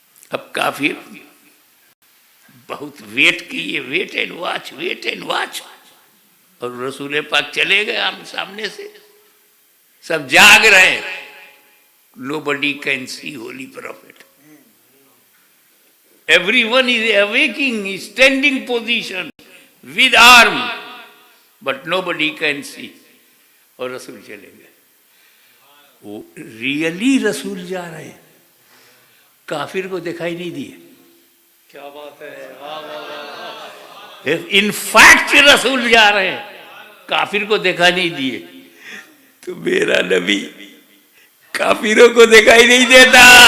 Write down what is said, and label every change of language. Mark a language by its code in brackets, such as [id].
[ur] اب کافی بہت ویٹ کیے, wait and watch, wait and watch, اور رسول پاک چلے گئے آمنے سامنے سے, سب جاگ رہے. [en] Nobody can see holy prophet. Everyone is awaking, standing position with arm, but nobody can see. [ur] اور رسول چلے گئے. وہ ریئلی رسول جا رہے ہیں, کافر کو دکھائی نہیں دیے. کیا بات ہے, ان فیکٹ رسول جا رہے ہیں, کافر کو دکھا نہیں دیے. تو میرا نبی کافروں کو دکھائی نہیں دیتا.